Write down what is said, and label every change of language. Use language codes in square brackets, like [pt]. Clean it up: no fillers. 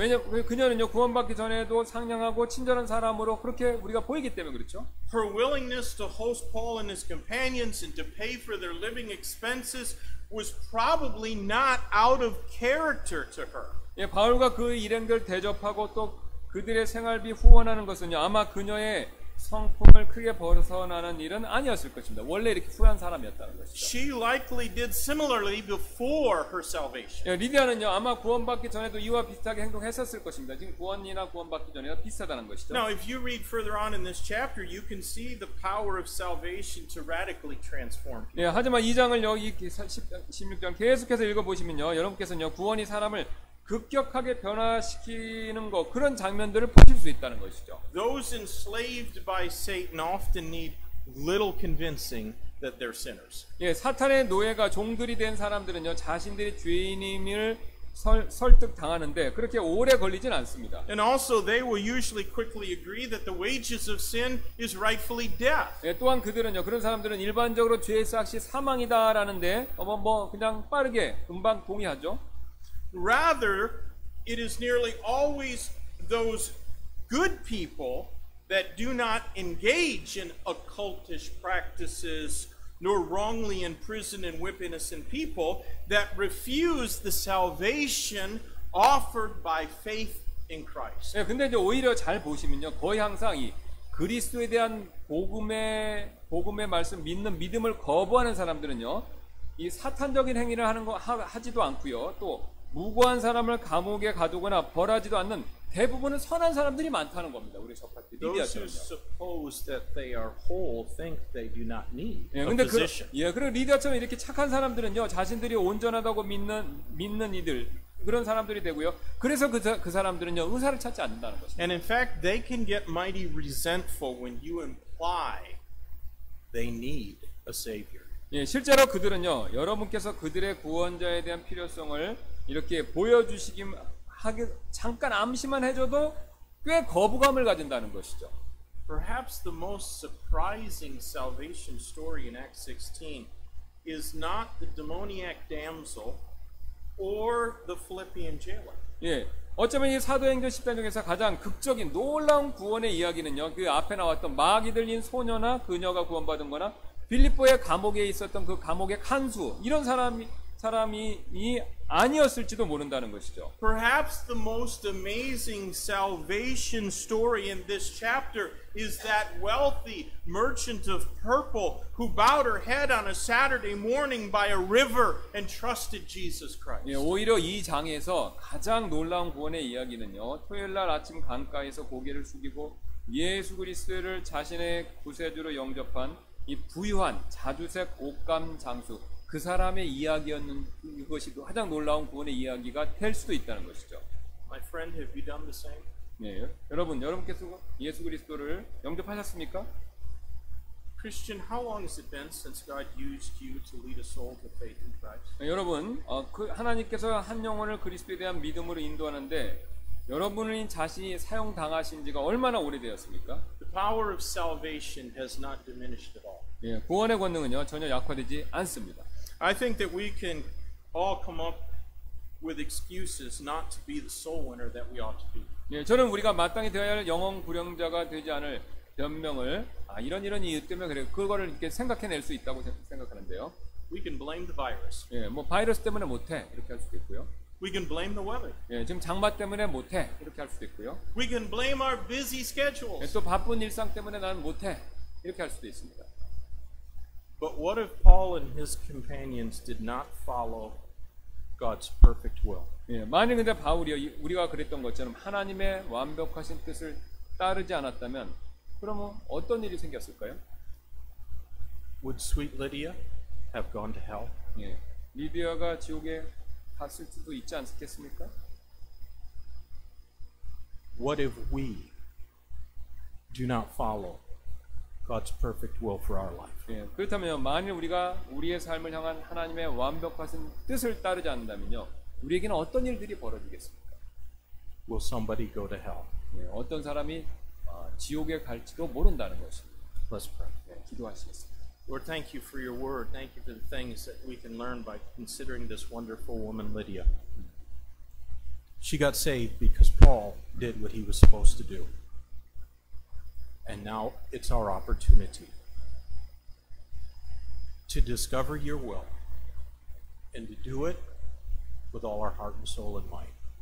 [ko] 왜냐하면 그녀는요 구원받기 전에도 상냥하고 친절한 사람으로 그렇게 우리가 보이기 때문에 그렇죠. [en] Her willingness to host Paul and his companions and to pay for their living expenses was probably not out of character to her. [ko] 예, 바울과 그 일행들 대접하고 또 그들의 생활비 후원하는 것은요 아마 그녀의 성품을 크게 벗어나는 일은 아니었을 것입니다. 원래 이렇게 후한 사람이었다는 것이죠. [en] She likely did similarly before her salvation. [ko] 예, 리디아는요 아마 구원받기 전에도 이와 비슷하게 행동했었을 것입니다. 지금 구원이나 구원받기 전에가 비슷하다는 것이죠. [en] Now, if you read further on in this chapter, you can see the power of salvation to radically transform people. [ko] 예, 하지만 2장을 여기 16장 계속해서 읽어보시면요 여러분께서는요 구원이 사람을 급격하게 변화시키는 것 그런 장면들을 보실 수 있다는 것이죠. [en] Those enslaved by Satan often need little convincing that they're sinners. [ko] 예, 사탄의 노예가 종들이 된 사람들은요 자신들이 죄인임을 설득 당하는데 그렇게 오래 걸리진 않습니다. [en] And also, they will usually quickly agree that the wages of sin is rightfully death. [ko] 예, 또한 그들은요 그런 사람들은 일반적으로 죄의 삭시 사망이다라는데 그냥 빠르게 금방 동의하죠. [en] Rather, it is nearly always those good people that do not engage in occultish practices nor wrongly imprison and whip innocent people that refuse the salvation offered by faith in Christ. [ko] 예, 근데 이제 오히려 잘 보시면요 거의 항상 이 그리스도에 대한 복음의 말씀 믿는 믿음을 거부하는 사람들은요 이 사탄적인 행위를 하지도 않고요 또 무고한 사람을 감옥에 가두거나 벌하지도 않는 대부분은 선한 사람들이 많다는 겁니다. 우리 접할 때 [en] Those who [ko] 리디아처럼요. [en] suppose that they are whole think they do not need [ko] 예, [en] a [ko] 근데 [en] physician. [ko] 그리고 리디아처럼 이렇게 착한 사람들은요 자신들이 온전하다고 믿는 이들 그런 사람들이 되고요. 그래서 그 사람들은요 의사를 찾지 않는다는 것입니다. [en] And in fact, they can get mighty resentful when you imply they need a savior. [ko] 예, 실제로 그들은요 여러분께서 그들의 구원자에 대한 필요성을 이렇게 보여주시기 잠깐 암시만 해줘도 꽤 거부감을 가진다는 것이죠. [en] Perhaps the most surprising salvation story in Acts 16 is not the demoniac damsel or the Philippian jailer. [ko] 예, 어쩌면 이 사도행전 10장 중에서 가장 극적인 놀라운 구원의 이야기는요 그 앞에 나왔던 마귀 들린 소녀나 그녀가 구원받은 거나 빌립보의 감옥에 있었던 그 감옥의 간수 이런 사람이 아니었을지도 모른다는 것이죠. [en] Perhaps the most amazing salvation story in this chapter is that wealthy merchant of purple who bowed her head on a Saturday morning by a river and trusted Jesus Christ. [ko] 예, 오히려 이 장에서 가장 놀라운 구원의 이야기는요. 토요일날 아침 강가에서 고개를 숙이고 예수 그리스도를 자신의 구세주로 영접한 이 부유한 자주색 옷감 장수 그 사람의 이야기였는 그것이 가장 놀라운 구원의 이야기가 될 수도 있다는 것이죠. [en] My friend, have you done the same? [ko] 네, 여러분께서 예수 그리스도를 영접하셨습니까? [en] Christian, how long has it been since God used you to lead a soul to faith in Christ? [ko] 네, 여러분, 하나님께서 한 영혼을 그리스도에 대한 믿음으로 인도하는데 여러분이 자신이 사용당하신 지가 얼마나 오래되었습니까? [en] The power of salvation has not diminished at all. [ko] 예, 구원의 권능은요 전혀 약화되지 않습니다. [en] I think that we can all come up with excuses not to be the soul winner that we ought to be. [ko] 예, 저는 우리가 마땅히 되어야 할 영혼 구령자가 되지 않을 변명을 이런 이유 때문에 그래 그거를 이렇게 생각해낼 수 있다고 생각하는데요. [en] We can blame the virus. [ko] 예, 뭐 바이러스 때문에 못해 이렇게 할 수도 있고요. [en] We can blame the weather. [ko] 예, 지금 장마 때문에 못해 이렇게 할 수도 있고요. [en] We can blame our busy [ko] 예, [en] schedules. [ko] 또 바쁜 일상 때문에 나는 못해 이렇게 할 수도 있습니다. [en] But what if Paul and his companions did not follow God's perfect will? [ko] 예, 만일 근데 바울이 우리가 그랬던 것처럼 하나님의 완벽하신 뜻을 따르지 않았다면 그러면 어떤 일이 생겼을까요? [en] Would sweet Lydia have gone to hell? [ko] 예, 리디아가 지옥에 갔을 수도 있지 않겠습니까? [en] What if we do not follow God's perfect will for our life? [ko] 예, 그렇다면 만일 우리가 우리의 삶을 향한 하나님의 완벽하신 뜻을 따르지 않는다면요, 우리에게는 어떤 일들이 벌어지겠습니까? [en] Will somebody go to hell? [ko] 예, 어떤 사람이 지옥에 갈지도 모른다는 것입니다. [en] Let's pray. [ko] 예, 기도하시겠습니다. [en] Lord, thank you for your word. Thank you for the things that we can learn by considering this wonderful woman, Lydia. She got saved because Paul did what he was supposed to do. And now it's our opportunity to discover your will and to do it with all our heart and soul and might.